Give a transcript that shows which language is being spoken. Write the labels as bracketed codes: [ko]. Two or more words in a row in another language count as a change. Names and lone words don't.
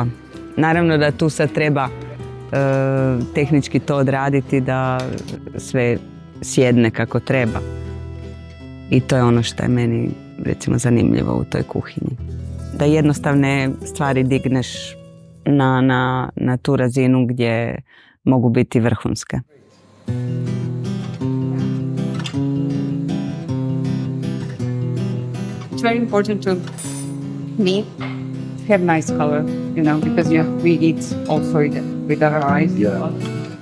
[hr] Naravno da tu sad treba tehnički to odraditi da sve sjedne kako treba. I to je ono što je meni, recimo, zanimljivo u toj kuhinji. Da jednostavne stvari digneš na tu razinu gdje mogu biti vrhunske. [en] It's very important to me have nice color, because we eat also with our eyes. Yeah.